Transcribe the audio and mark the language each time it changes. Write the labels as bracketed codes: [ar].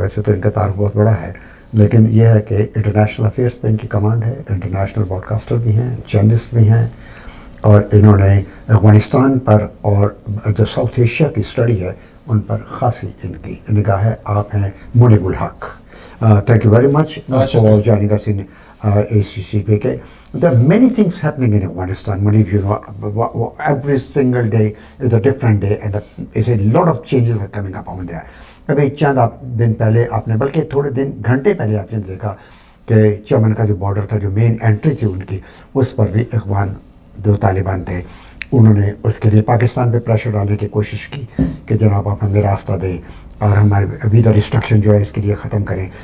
[hi] वैसे तो इनका तारुफ़ बहुत बड़ा है, लेकिन यह है कि इंटरनेशनल अफेयर्स पे इनकी कमांड है, इंटरनेशनल ब्रॉडकास्टर भी हैं, जर्नलिस्ट भी हैं, और इन्होंने अफ़गानिस्तान पर और जो साउथ एशिया की स्टडी है उन पर ख़ासी इनकी निगाह है। आप हैं मुनीबुल हक। [en] Thank you very much for joining us in ACCPK. There are many things happening in Afghanistan. Munib, you know, every single day is a different day, and there's a lot of changes are coming up on there. [hi] अभी चंद दिन पहले आपने, बल्कि थोड़े दिन घंटे पहले आपने देखा कि चमन का जो बॉर्डर था, जो मेन एंट्री थी उनकी, उस पर भी अफगान जो तालिबान थे उन्होंने उसके लिए पाकिस्तान पे प्रेशर डालने की कोशिश की कि जनाब आप हमें रास्ता दें और हमारे वीज़ा रिस्ट्रिक्शन जो है इसके लिए ख़त्म करें।